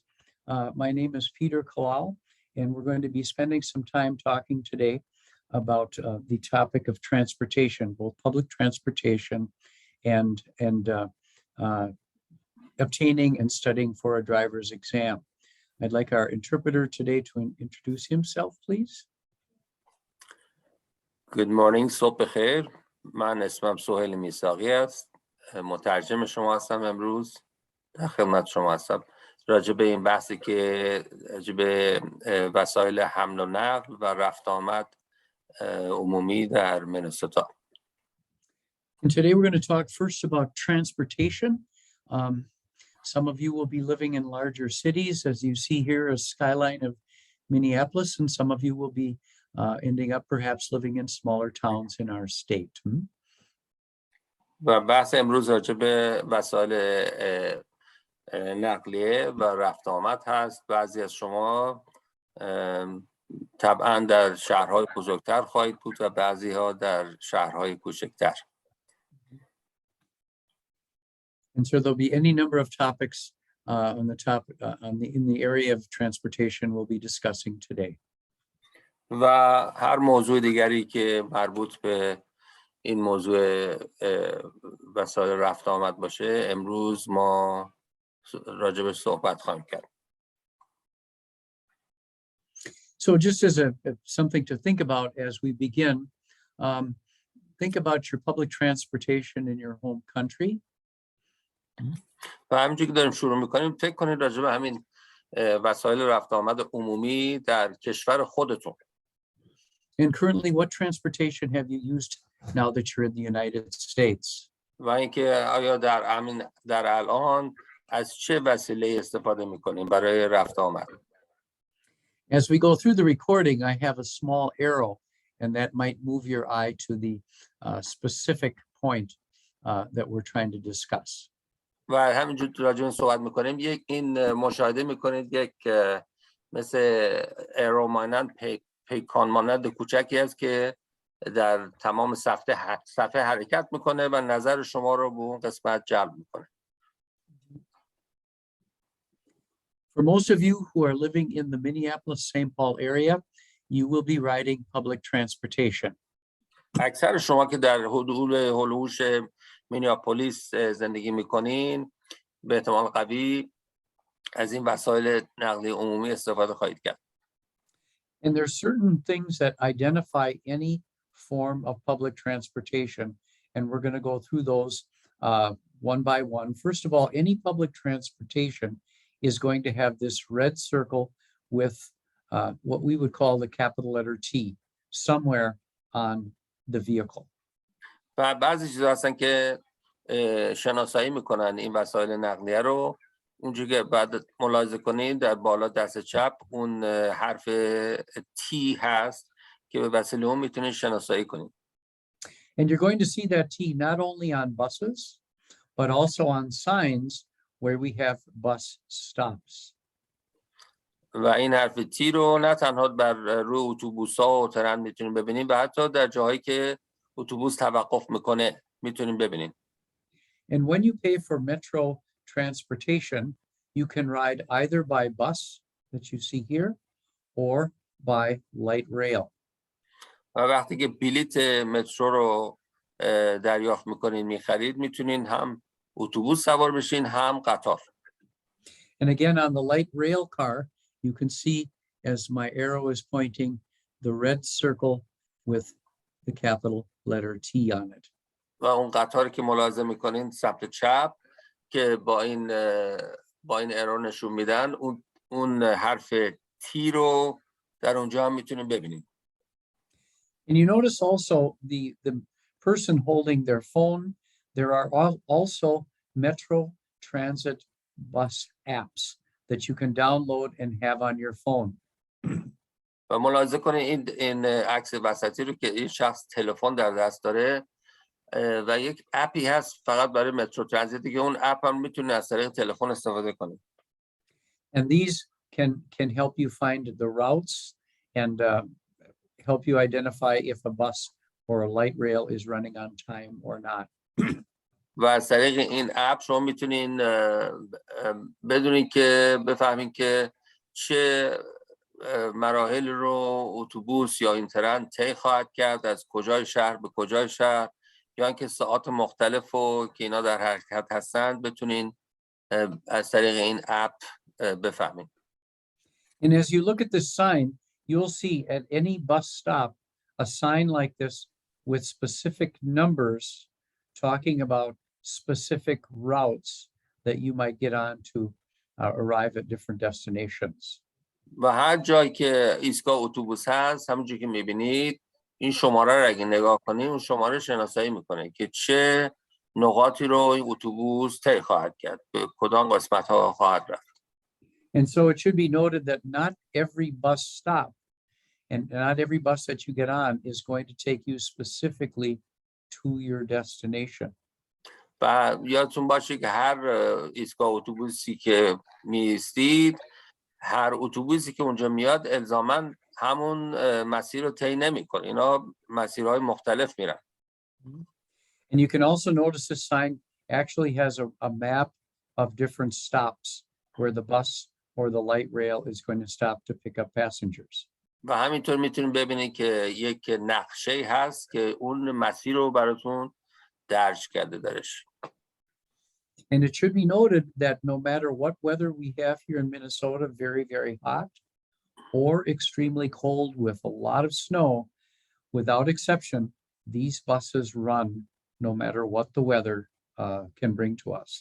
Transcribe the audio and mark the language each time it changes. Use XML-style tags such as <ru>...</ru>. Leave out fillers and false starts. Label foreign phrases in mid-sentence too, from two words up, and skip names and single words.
<en>My name is Peter Kalal, and we're going to be spending some time talking today about the topic of transportation, both public transportation and obtaining and studying for a driver's exam. I'd like our interpreter today to introduce himself, please. Good morning,</en> <fa>صبح بخیر. من اسمم سهیل میثاقی است. مترجم شما هستم. امروز در خدمت شما هستم راجع به این بحثی که راجع به وسایل حمل و نقل و رفت آمد عمومی در مینسوتا.</fa> <en>And today we're going to talk first about transportation. Some of you will be living in larger cities, as you see here, a skyline of Minneapolis, and some of you will be ending up perhaps living in smaller towns in our state.</en> <fa>و بحث امروز راجع به وسایل نقلیه و رفت آمد هست. بعضی از شما طبعا در شهرهای بزرگتر خواهید بود و بعضی ها در شهرهای کوچکتر.</fa> <en>And so there'll be any number of topics in the area of transportation we'll be discussing today.</en> <fa>و هر موضوع دیگری که مربوط به این موضوع وسایل رفت آمد باشه امروز ما راجبش صحبت خواهیم کرد.</fa> <en>So just as something to think about as we begin, think about your public transportation in your home country.</en> <fa>و همینجور که داریم شروع میکنیم فکر کنید راجب همین وسایل رفت آمد عمومی در کشور خودتون.</fa> <en>And currently, what transportation have you used now that you're in the United States?</en> <fa>و اینکه آیا در الان از چه وسیله استفاده میکنیم برای رفت آمد؟</fa> <en>As we go through the recording, I have a small arrow, and that might move your eye to the specific point that we're trying to discuss.</en> <fa>و همینجور راجع به صحبت میکنیم این مشاهده میکنید یک مثل ایرو مانند پیکان مانند کوچکی است که در تمام صفحه حرکت میکنه و نظر شما رو به اون قسمت جلب میکنه.</fa> <en>For most of you who are living in the Minneapolis-St. Paul area, you will be riding public transportation.</en> <fa>اکثر شما که در حدود هولوش مینیاپولیس زندگی میکنین به احتمال قوی از این وسایل نقلیه عمومی استفاده خواهید کرد.</fa> <en>And there are certain things that identify any form of public transportation, and we're going to go through those one by one. First of all, any public transportation is going to have this red circle with what we would call the capital letter T somewhere on the vehicle.</en> <fa>و بعضی چیزا هستن که شناسایی میکنن این وسایل نقلیه رو. اونجوری که بعد ملاحظه کنید در بالا دست چپ اون حرف T هست که به وسیله اون میتونید شناسایی کنید.</fa> <en>And you're going to see that T not only on buses, but also on signs where we have bus stops.</en> <fa>و این حرف T رو نه تنها بر روی اتوبوس‌ها و ترن میتونید ببینید و حتی در جاهایی که اتوبوس توقف میکنه میتونید ببینید.</fa> <en>And when you pay for metro transportation, you can ride either by bus that you see here or by light rail.</en> <fa>و وقتی که بلیت مترو رو دریافت میکنین میخرید میتونین هم اتوبوس سوار بشین هم قطار.</fa> <en>And again on the light rail car, you can see as my arrow is pointing the red circle with the capital letter T on it.</en> <fa>و اون قطاری که ملاحظه میکنین سمت چپ که با این ارو نشون میدن اون حرف T رو در اونجا هم میتونید ببینید.</fa> <en>And you notice also the person holding their phone. There are also metro transit bus apps that you can download and have on your phone.</en> <fa>و ملاحظه کنید این عکس وسطی رو که این شخص تلفن در دست داره و یک اپی هست فقط برای مترو ترانزیت که اون اپ هم میتونه از طریق تلفن استفاده کنید.</fa> <en>And these can help you find the routes and help you identify if a bus or a light rail is running on time or not.</en> <fa>و از طریق این اپ شما میتونین بدونین که بفهمین که چه مراحل رو اتوبوس یا این ترن طی خواهد کرد، از کجای شهر به کجای شهر، یا اینکه ساعات مختلف رو که اینا در حرکت هستند بتونین از طریق این اپ بفهمین.</fa> <en>And as you look at this sign, you'll see at any bus stop a sign like this with specific numbers talking about specific routes that you might get on to arrive at different destinations.</en> <fa>و هر جایی که ایستگاه اتوبوس هست، همونجوری که میبینید این شماره رو اگه نگاه کنید، اون شماره شناسایی میکنه که چه نقاطی رو این اتوبوس طی خواهد کرد، به کدام قسمت ها خواهد رفت.</fa> <en>And so it should be noted that not every bus stop and not every bus that you get on is going to take you specifically to your destination.</en> <fa>و یادتون باشه که هر ایستگاه اتوبوسی که میایستید، هر اتوبوسی که اونجا میاد الزاماً همون مسیر رو طی نمی‌کنه. اینا مسیرهای مختلف میرن.</fa> <en>And you can also notice this sign actually has a map of different stops where the bus or the light rail is going to stop to pick up passengers.</en> <fa>و همینطور میتونید ببینید که یک نقشه هست که اون مسیر رو براتون درج کرده درش.</fa> <en>And it should be noted that no matter what weather we have here in Minnesota, very, very hot or extremely cold with a lot of snow, without exception, these buses run no matter what the weather can bring to us.</en>